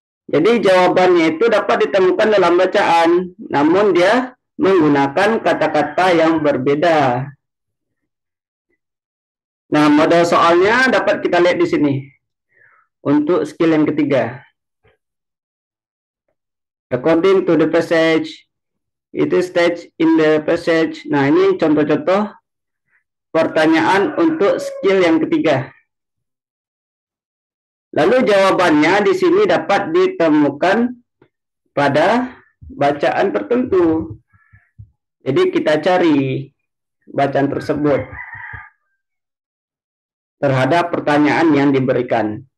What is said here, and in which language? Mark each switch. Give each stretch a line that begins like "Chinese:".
Indonesian: Jadi jawabannya itu dapat ditemukan dalam bacaan, namun dia menggunakan kata-kata yang berbeda. Nah, model soalnya dapat kita lihat di sini. Untuk skill yang ketiga.
English: According to the passage, it is stated in the passage.
Indonesian: Nah, ini contoh-contoh pertanyaan untuk skill yang ketiga. Lalu jawabannya di sini dapat ditemukan pada bacaan tertentu. Jadi kita cari bacaan tersebut terhadap pertanyaan yang diberikan.